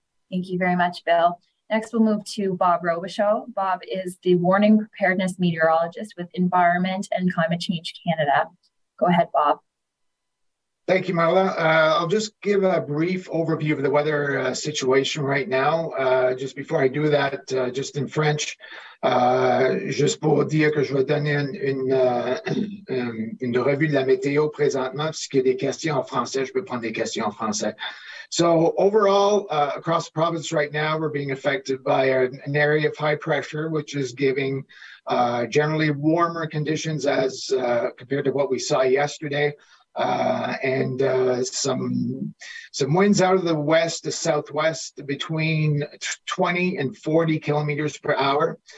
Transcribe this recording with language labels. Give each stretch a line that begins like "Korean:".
English: Thank you very much, Bill. Next, we'll move to Bob Robichaud. Bob is the Warning Preparedness Meteorologist with Environment and Climate Change Canada. Go ahead, Bob. Thank you, Marla. I'll just give a brief overview of the weather situation right now. Just before I do that, just in French,
French: juste pour dire que je vais donner une revue de la météo présentement. S'il y a des questions en français, je peux prendre des questions en français.
English: So overall, across the province right now, we're being affected by an area of high pressure, which is giving generally warmer conditions as compared to what we saw yesterday. And some winds out of the west to southwest between 20 and 40 kilometers per hour.